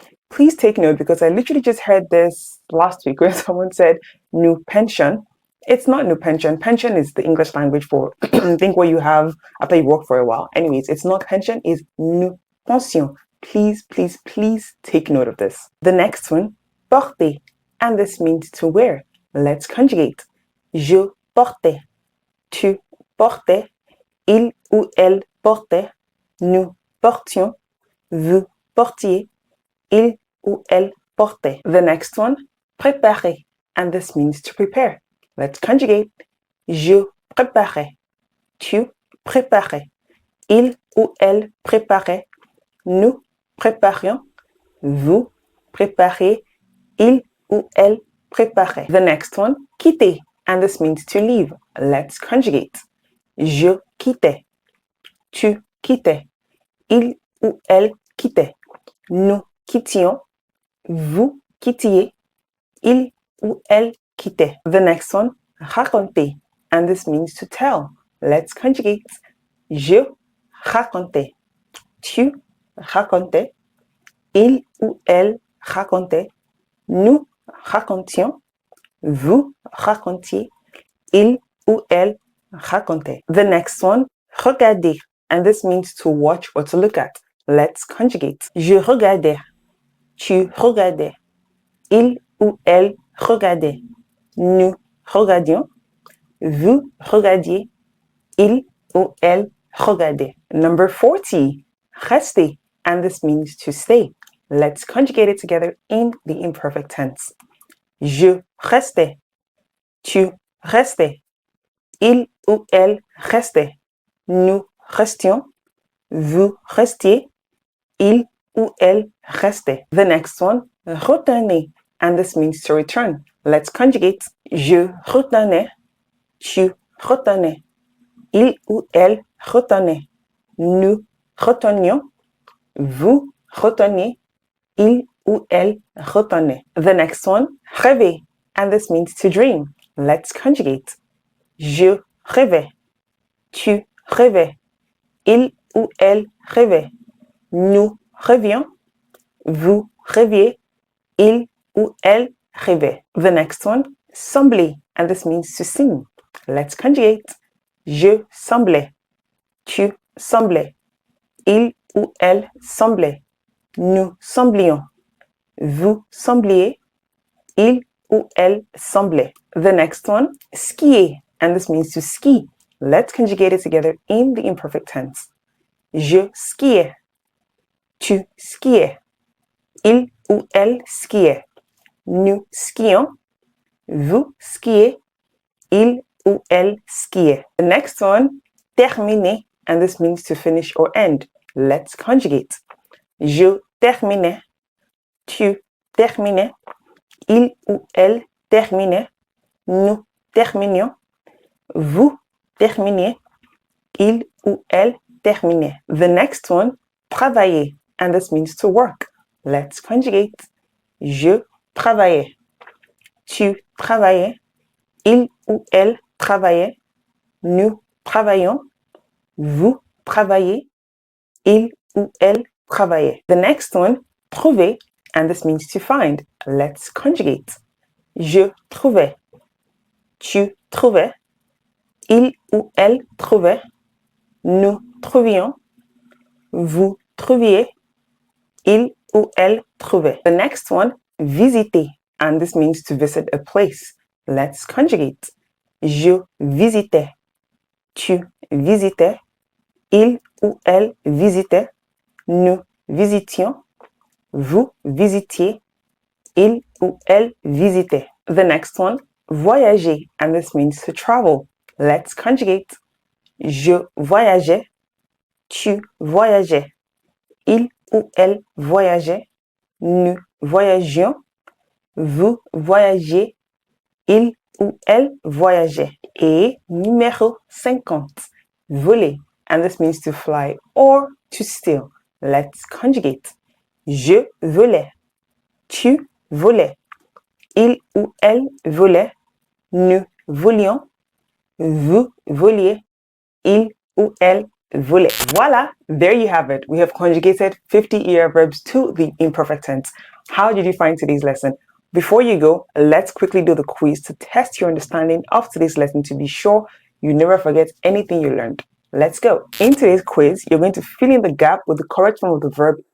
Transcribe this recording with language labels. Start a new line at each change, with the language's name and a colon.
English: Please take note, because I literally just heard this last week where someone said
French: nous pension.
English: It's not nous pension. Pension is the English language for think what you have after you work for a while. Anyways, it's not pension, it's
French: nous pensions.
English: please, please, please take note of this. The next one, porter, and this means to wear. Let's conjugate.
French: Je portais, tu portais, il ou elle portait, nous portions, vous portiez, il ou elle portait.
English: The next one, préparer, and this means to prepare. Let's conjugate.
French: Je préparais, tu préparais, il ou elle préparait, nous préparions, vous préparez, il ou elle préparait.
English: The next one, quitter, and this means to leave. Let's conjugate.
French: Je quittais, tu quittais, il ou elle quittait, nous quittions, vous quittiez, il ou elle quittait.
English: The next one, raconter, and this means to tell. Let's conjugate.
French: Je racontais, tu racontais, il ou elle racontait, nous racontions, vous racontiez, il ou elle racontait.
English: The next one, regarder, and this means to watch or to look at. Let's conjugate.
French: Je regardais, tu regardais, il ou elle regardait, nous regardions, vous regardiez, il ou elle regardait.
English: Number 40, rester, and this means to stay. Let's conjugate it together in the imperfect tense.
French: Je restais, tu restais, il ou elle restait, nous restions, vous restiez, il ou elle restait.
English: The next one, retourner, and this means to return. Let's conjugate.
French: Je retournais, tu retournais, il ou elle retournait, nous retournions, vous retourniez, il ou elle retournait.
English: The next one, rêver, and this means to dream. Let's conjugate.
French: Je rêvais, tu rêvais, il ou elle rêvait, nous rêvions, vous rêviez, il ou elle rêvait.
English: The next one, sembler, and this means to sing. Let's conjugate.
French: Je semblais, tu semblais, il ou elle semblait, nous semblions, vous sembliez, il ou elle semblait.
English: The next one, skier, and this means to ski. Let's conjugate it together in the imperfect tense.
French: Je skiais, tu skiais, il ou elle skiait, nous skions, vous skiez, il ou elle skiait.
English: The next one, terminer, and this means to finish or end. Let's conjugate.
French: Je terminais, tu terminais, il ou elle terminait, nous terminions, vous terminiez, il ou elle terminait.
English: The next one, travailler, and this means to work. Let's conjugate.
French: Je travaillais, tu travaillais, il ou elle travaillait, nous travaillons, vous travaillez, il ou elle travaillait.
English: The next one, trouver, and this means to find. Let's conjugate.
French: Je trouvais, tu trouvais, il ou elle trouvait, nous trouvions, vous trouviez, il ou elle trouvait.
English: The next one, visiter, and this means to visit a place. Let's conjugate.
French: Je visitais, tu visitais, il ou elle visitait, nous visitions, vous visitiez, il ou elle visitait.
English: The next one, voyager, and this means to travel. Let's conjugate.
French: Je voyageais, tu voyageais, il ou elle voyageait, nous voyagions, vous voyagiez, il ou elle voyageait. Et numéro 50,
English: voler, and this means to fly or to steal. Let's conjugate.
French: Je volais, tu volais, il ou elle volait, nous volions, vous voliez, il ou elle volait.
English: Voila, there you have it. We have conjugated 50 ER verbs to the imperfect tense. How did you find today's lesson? Before you go, let's quickly do the quiz to test your understanding of today's lesson to be sure you never forget anything you learned. Let's go. In today's quiz, you're going to fill in the gap with the correct form of the verb